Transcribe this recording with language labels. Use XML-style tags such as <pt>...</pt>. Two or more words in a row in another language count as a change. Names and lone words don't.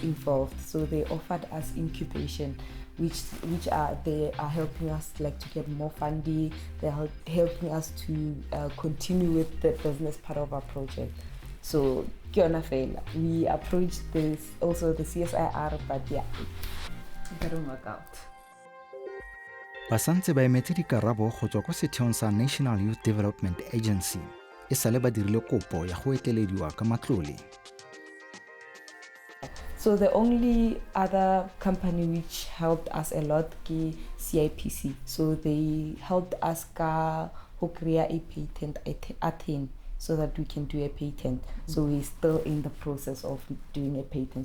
<en>So they offered us incubation which are they are helping us like to get more funding. They're helping us to continue with the business part of our project. So we approached this also the CSIR, but yeah, it didn't work out.</en> <tn>Ba santse ba emetse dikarabo go tswa kwa setheong sa National Youth Development Agency e sale ba dirile kopo ya go etelediwa ka matlole.</tn> <en>So the only other company which helped us a lot is CIPC. So they helped us to create a patent attain so that we can do a patent. So we're still in the process of doing a patent.</en>